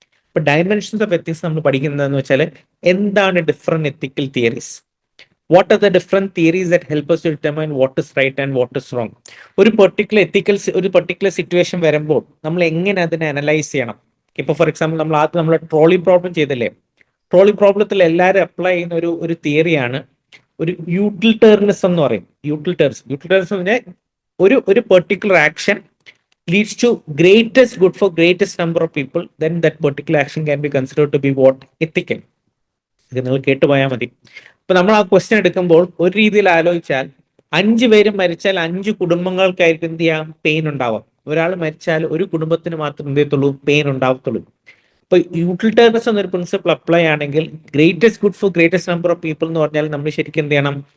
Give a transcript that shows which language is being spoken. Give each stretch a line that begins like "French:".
English: ഇപ്പൊ dimensions of ethics
Malayalam: നമ്മൾ പഠിക്കുന്നതെന്ന് വെച്ചാൽ, എന്താണ്
English: Different ethical theories, what are the different theories that help us to determine what is right and what is wrong.
Malayalam: ഒരു particular situation വരുമ്പോൾ നമ്മൾ എങ്ങനെ അതിനെ അനലൈസ് ചെയ്യണം. ഇപ്പൊ ഫോർ എക്സാമ്പിൾ നമ്മൾ ആദ്യം നമ്മൾ ട്രോളി പ്രോബ്ലം ചെയ്തില്ലേ? ട്രോളി പ്രോബ്ലത്തിൽ എല്ലാവരും അപ്ലൈ ചെയ്യുന്ന ഒരു തിയറിയാണ് ഒരു യൂട്ടിലിറ്റേറിയനിസം എന്ന് പറയും.
English: utilitarianism
Malayalam: എന്ന് പറഞ്ഞാൽ ഒരു
English: Particular action leads to greatest good for greatest number of people, then that particular action can be considered to be what?
Malayalam: Ethical. ഇത് നിങ്ങൾ കേട്ടുപോയാൽ മതി. ഇപ്പൊ നമ്മൾ ആ ക്വസ്റ്റ്യൻ എടുക്കുമ്പോൾ ഒരു രീതിയിൽ ആലോചിച്ചാൽ, 5 പേരും മരിച്ചാൽ 5 കുടുംബങ്ങൾക്കായിരിക്കും എന്ത് ചെയ്യാം, പെയിൻ ഉണ്ടാവാം. ഒരാൾ മരിച്ചാൽ ഒരു കുടുംബത്തിന് മാത്രം എന്ത് ചെയ്യത്തുള്ളൂ, പെയിൻ ഉണ്ടാവത്തുള്ളൂ. ഇപ്പൊ യൂട്ടിലിറ്റേറിയനിസം എന്നൊരു പ്രിൻസിപ്പിൾ അപ്ലൈ ആണെങ്കിൽ,
English: greatest good for greatest number of people
Malayalam: എന്ന് പറഞ്ഞാൽ നമ്മൾ ശരിക്കും എന്ത് ചെയ്യണം?